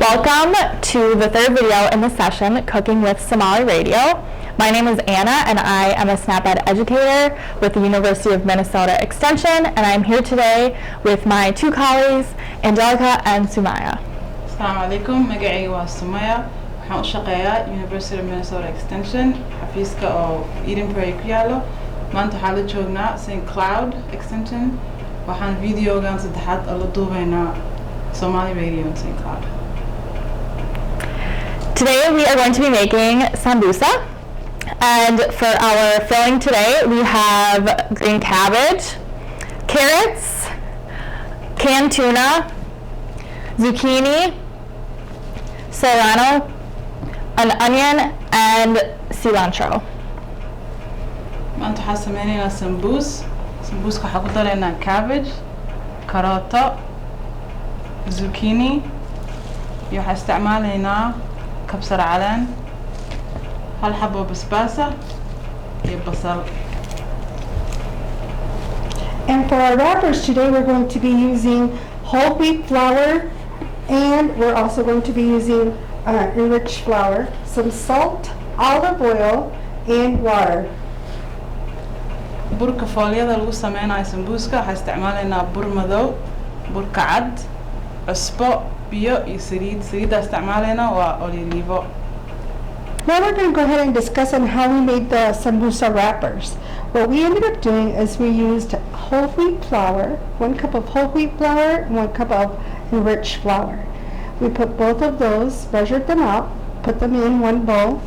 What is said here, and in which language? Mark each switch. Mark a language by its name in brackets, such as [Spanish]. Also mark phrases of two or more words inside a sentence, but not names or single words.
[English] Welcome to the third video in the session, Cooking with Somali Radio. My name is Anna and I am a SNAP Ed educator with the University of Minnesota Extension, and I'm here today with my two colleagues, Angelica and Sumaya. [Arabic] السلام عليكم, [Somali] magacayga waa Sumaya. Waxaan u shaqeeyaa University of Minnesota Extension, xafiiska oo Eden Prairie ku yaalo. Maanta waxaan la joognaa St.Cloud Extension. Waxaan videogan saddexaad oo la duubaynaa Somali Radio in St.Cloud. [English] Today we are going to be making sambusa, and for our filling today we have green cabbage, carrots, canned tuna, zucchini, serrano, an onion, and cilantro. [Somali] Maanta waxaan sameynaynaa sambuus. Sambuuska waxaan ku daraynaa cabbage, karooto, zucchini, iyo waxaan isticmaalaynaa kabsar caleen, hal xabo basbaasa, iyo basal. [English] And for our wrappers today, we're going to be using whole wheat flour, and we're also going to be using enriched flour, some salt, olive oil, and water. [Somali] burka foolyada lagu sameynayo sambuuska waxaan isticmaalaynaa bur madow, burka cad, cusbo, biyo iyo saliid. Saliidda isticmaalaynaa waa olive. [English] Now we're going to go ahead and discuss on how we made the sambusa wrappers. What we ended up doing is we used whole wheat flour, 1 cup of whole wheat flour, and 1 cup of enriched flour. We put both of those, measured them out, put them in one bowl.